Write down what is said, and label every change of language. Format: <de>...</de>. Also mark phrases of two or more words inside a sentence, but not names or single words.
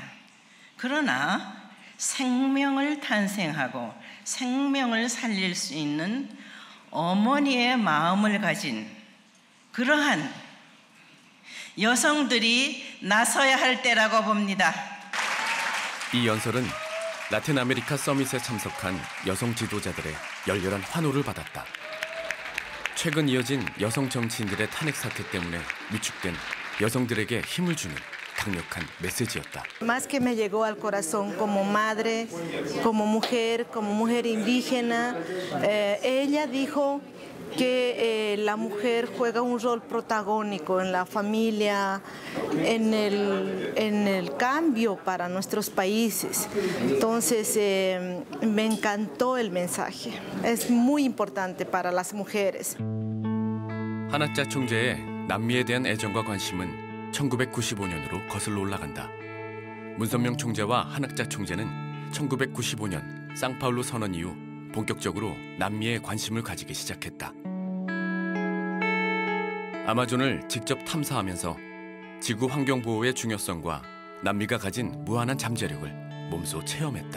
<ko>그러나 생명을 탄생하고 생명을 살릴 수 있는 어머니의 마음을 가진 그러한 여성들이 나서야 할 때라고 봅니다. 이 연설은 라틴 아메리카 서밋에 참석한 여성 지도자들의 열렬한 환호를 받았다. 최근 이어진 여성 정치인들의 탄핵 사태 때문에 위축된 여성들에게 힘을 주는 강력한 메시지였다.</ko> <es>Más que me llegó al corazón como madre, como mujer indígena, ella dijo que la mujer juega un rol protagónico en la familia, en el cambio para nuestros países. Entonces, me encantó el mensaje. Es muy importante para las mujeres.</es> <ko>한학자 총재의 남미에 대한 애정과 관심은 1995년으로 거슬러 올라간다. 문선명 총재와 한학자 총재는 1995년 상파울루 선언 이후 본격적으로 남미에 관심을 가지기 시작했다. 아마존을 직접 탐사하면서 지구 환경 보호의 중요성과 남미가 가진 무한한 잠재력을 몸소 체험했다.</ko>